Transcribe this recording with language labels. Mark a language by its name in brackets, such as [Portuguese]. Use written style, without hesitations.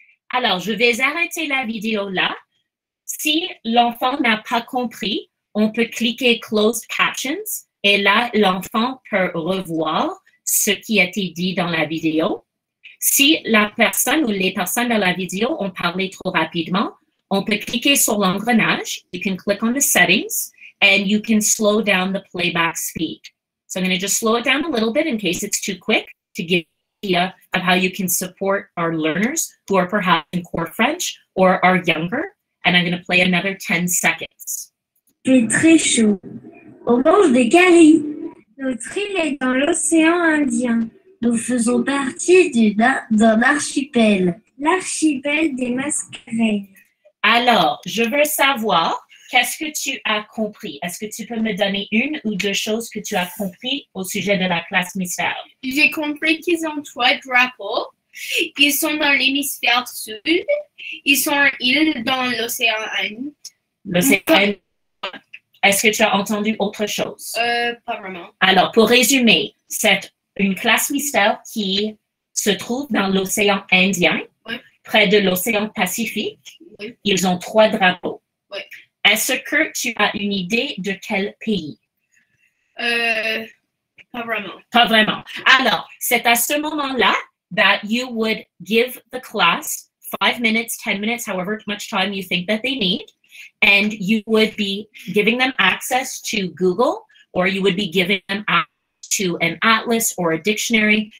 [French] Alors, je vais arrêter la vidéo là. Si l'enfant n'a pas compris, on peut cliquer Closed Captions et là, l'enfant peut revoir ce qui a été dit dans la vidéo. Si la personne ou les personnes dans la vidéo ont parlé trop rapidement, on peut cliquer sur l'engrenage. [English] You can click on the settings and you can slow down the playback speed. So I'm going to just slow it down a little bit in case it's too quick to give you an idea of how you can support our learners who are perhaps in core French or are younger. And I'm going to play another 10 seconds. [French] C'est très chaud. On mange des caries. Notre île est dans l'océan Indien. Nous faisons partie d'un archipel. L'archipel des mascareilles. Alors, je veux savoir, qu'est-ce que tu as compris? Est-ce que tu peux me donner une ou deux choses que tu as compris au sujet de la classe mystère? J'ai compris qu'ils ont 3 drapeaux. Ils sont dans l'hémisphère sud. Ils sont en île dans l'océan Indien. L'océan. Est-ce que tu as entendu autre chose? Pas vraiment. Alors, pour résumer, c'est une classe mystère qui se trouve dans l'océan Indien, oui, près de l'océan Pacifique. Oui. Ils ont 3 drapeaux. Oui. Est-ce que tu as une idée de quel pays? Pas vraiment. Pas vraiment. Alors, c'est à ce moment-là [English] that you would give the class 5 minutes, 10 minutes, however much time you think that they need, and you would be giving them access to Google or you would be giving them access to an atlas or a dictionary.